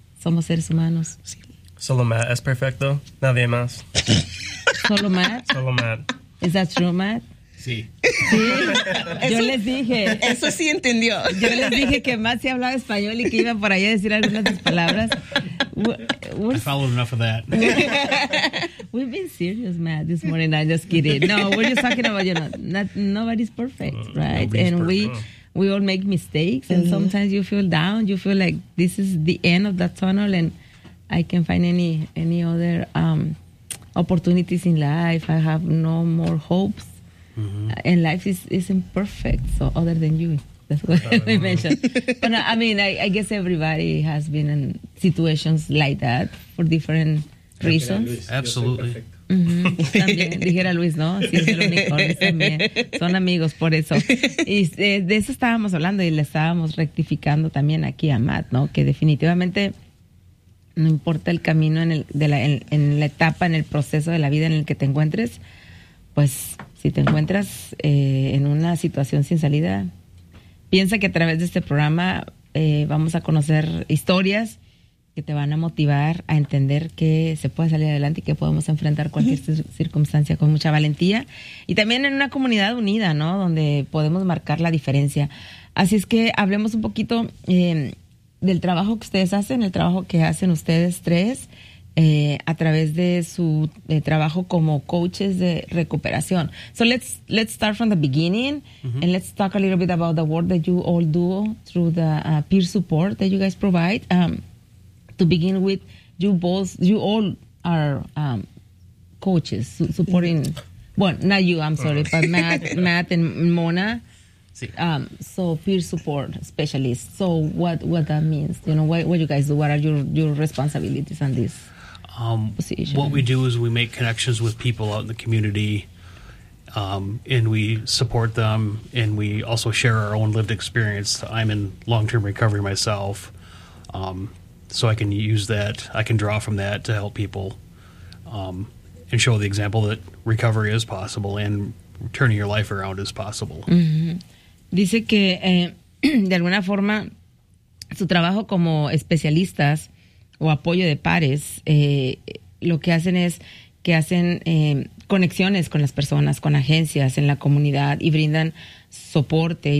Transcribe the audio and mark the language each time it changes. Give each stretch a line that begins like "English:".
Spanish: Somos seres humanos. Sí. Solo Matt es perfecto, nadie más. ¿Solo Matt? Solo Matt.
English: ¿Es that true, Matt?
Spanish: Sí. ¿Sí? Yo eso, les dije. Eso sí entendió. Yo les dije que Matt sí hablaba español y que iba por allá a decir algunas de sus palabras.
English: I followed enough of that. We've been serious, Matt, this morning. I'm just kidding. No, we're just talking about, you know, nobody's perfect, right? We all make mistakes, and sometimes you feel down. You feel like this is the end of the tunnel, and I can't find any other opportunities in life. I have no more hopes. Mm-hmm. And life isn't perfect, so other than you. That's what we mentioned. But no, I mean, I guess everybody has been in situations like that for different reasons. Absolutely.
Spanish: También, dijera Luis, ¿no? Sí, es el unicornio también. Son amigos, por eso. Y de eso estábamos hablando y le estábamos rectificando también aquí a Matt, ¿no? Que definitivamente no importa el camino en la etapa, en el proceso de la vida en el que te encuentres, pues si te encuentras en una situación sin salida, piensa que a través de este programa vamos a conocer historias que te van a motivar a entender que se puede salir adelante y que podemos enfrentar cualquier circunstancia con mucha valentía. Y también en una comunidad unida, ¿no? Donde podemos marcar la diferencia. Así es que hablemos un poquito del trabajo que ustedes hacen, el trabajo que hacen ustedes tres a través de su trabajo como coaches de recuperación.
English: So let's start from the beginning, mm-hmm. and let's talk a little bit about the work that you all do through the peer support that you guys provide. To begin with, you both, you all are coaches supporting. Well, not you. I'm sorry, but Matt and Mona. So peer support specialists. So what that means? You know, what you guys do? What are your responsibilities on this position? What we do is we make connections with people out in the community, and we support them, and we also share our own lived experience. I'm in long-term recovery myself, so I can use that. I can draw from that to help people, and show the example that recovery is possible and turning your life around is possible. Mm-hmm.
Spanish: Dice que, de alguna forma, su trabajo como especialistas o apoyo de pares, lo que hacen es que hacen conexiones con las personas, con agencias en la comunidad y brindan soporte.